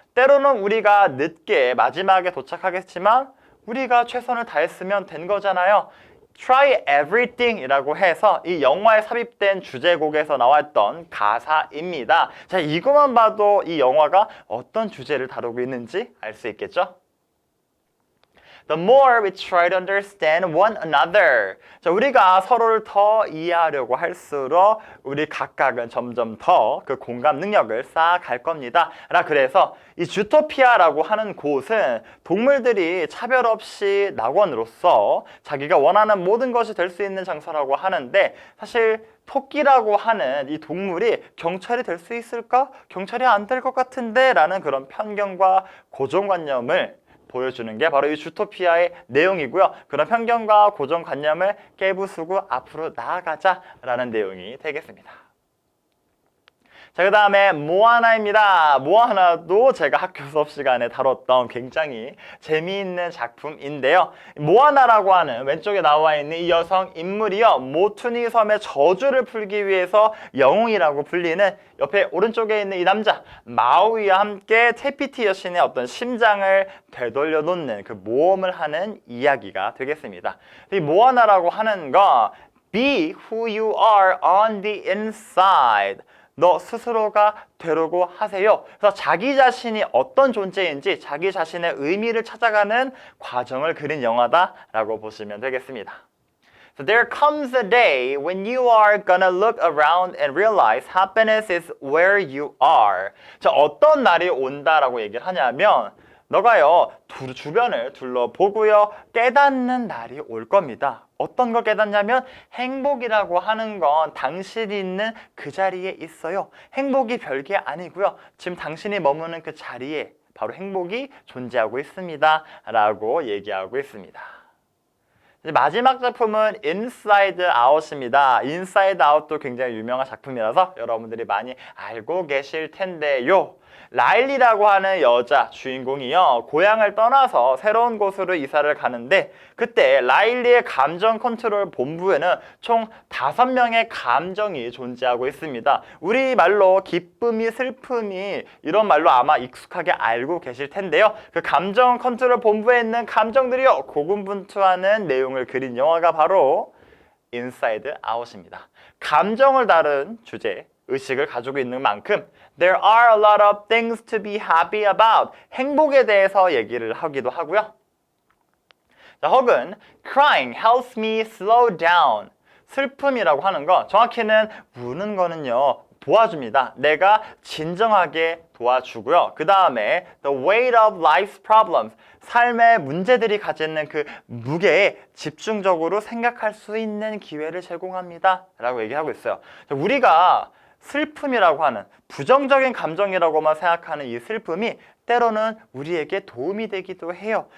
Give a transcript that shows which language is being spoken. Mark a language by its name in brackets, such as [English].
[Korean] 때로는 우리가 늦게 마지막에 도착하겠지만 우리가 최선을 다했으면 된 거잖아요. [English] Try everything [Korean] 이라고 해서 이 영화에 삽입된 주제곡에서 나왔던 가사입니다. 자, 이것만 봐도 이 영화가 어떤 주제를 다루고 있는지 알 수 있겠죠? [English] The more we try to understand one another. [Korean] 자, 우리가 서로를 더 이해하려고 할수록 우리 각각은 점점 더 그 공감 능력을 쌓아갈 겁니다. 그래서 이 주토피아라고 하는 곳은 동물들이 차별 없이 낙원으로서 자기가 원하는 모든 것이 될 수 있는 장소라고 하는데 사실 토끼라고 하는 이 동물이 경찰이 될 수 있을까? 경찰이 안 될 것 같은데 라는 그런 편견과 고정관념을 보여주는 게 바로 이 주토피아의 내용이고요. 그런 편견과 고정관념을 깨부수고 앞으로 나아가자라는 내용이 되겠습니다. 자, 그 다음에 모아나입니다. 모아나도 제가 학교 수업 시간에 다뤘던 굉장히 재미있는 작품인데요. 모아나라고 하는 왼쪽에 나와 있는 이 여성 인물이요. 모투니 섬의 저주를 풀기 위해서 영웅이라고 불리는 옆에 오른쪽에 있는 이 남자 마우이와 함께 테피티 여신의 어떤 심장을 되돌려 놓는 그 모험을 하는 이야기가 되겠습니다. 이 모아나라고 하는 거 [English] Be who you are on the inside. [Korean] 너 스스로가 되려고 하세요. 그래서 자기 자신이 어떤 존재인지 자기 자신의 의미를 찾아가는 과정을 그린 영화다라고 보시면 되겠습니다. [English] So there comes a day when you are gonna look around and realize happiness is where you are. [Korean] 자, 어떤 날이 온다라고 얘기를 하냐면 너가요 주변을 둘러보고요 깨닫는 날이 올 겁니다. 어떤 걸 깨닫냐면 행복이라고 하는 건 당신이 있는 그 자리에 있어요. 행복이 별게 아니고요. 지금 당신이 머무는 그 자리에 바로 행복이 존재하고 있습니다. 라고 얘기하고 있습니다. 이제 마지막 작품은 Inside Out입니다. Inside Out도 굉장히 유명한 작품이라서 여러분들이 많이 알고 계실 텐데요. 라일리라고 하는 여자 주인공이요, 고향을 떠나서 새로운 곳으로 이사를 가는데, 그때 라일리의 감정 컨트롤 본부에는 총 5명의 감정이 존재하고 있습니다. 우리말로 기쁨이, 슬픔이, 이런 말로 아마 익숙하게 알고 계실 텐데요. 그 감정 컨트롤 본부에 있는 감정들이요, 고군분투하는 내용을 그린 영화가 바로 Inside Out입니다. 감정을 다룬 주제, 의식을 가지고 있는 만큼 [English] There are a lot of things to be happy about. [Korean] 행복에 대해서 얘기를 하기도 하고요. 자, 혹은 [English] Crying helps me slow down. [Korean] 슬픔이라고 하는 거, 정확히는 우는 거는요, 도와줍니다. 내가 진정하게 도와주고요. 그 다음에 [English] The weight of life's problems. [Korean] 삶의 문제들이 가지는 그 무게에 집중적으로 생각할 수 있는 기회를 제공합니다. 라고 얘기하고 있어요. 우리가 슬픔이라고 하는 부정적인 감정이라고만 생각하는 이 슬픔이 때로는 우리에게 도움이 되기도 해요.